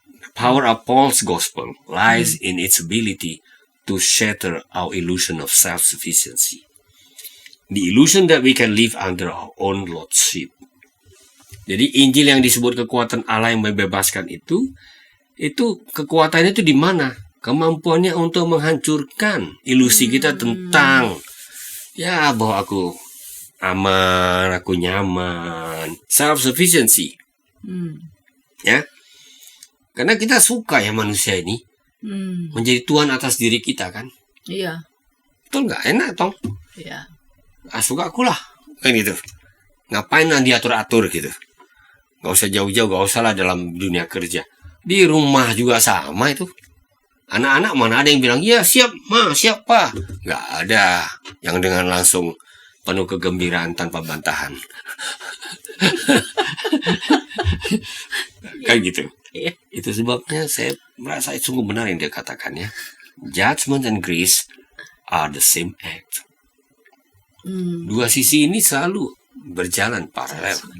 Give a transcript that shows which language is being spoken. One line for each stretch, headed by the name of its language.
English: The power of Paul's Gospel lies in its ability to shatter our illusion of self-sufficiency. The illusion that we can live under our own lordship.
Indonesian: Jadi Injil yang disebut kekuatan Allah yang membebaskan itu kekuatannya itu di mana? Kemampuannya untuk menghancurkan ilusi kita tentang ya bahwa aku aman, aku nyaman, self-sufficiency. Ya. Karena kita suka ya manusia ini menjadi tuan atas diri kita kan. Iya. Betul nggak? Enak toh. Iya. Suka aku lah. Kan gitu. Ngapain nanti atur-atur gitu. Gak usah jauh-jauh, gak usah lah dalam dunia kerja. Di rumah juga sama itu. Anak-anak mana ada yang bilang, ya siap ma, siap pak. Gak ada yang dengan langsung penuh kegembiraan tanpa bantahan. Kayak gitu. Iya. Itu sebabnya saya merasa sungguh benar yang dia katakan ya.
English: Judgment and grace are the same act.
Indonesian: Dua sisi ini selalu berjalan paralel.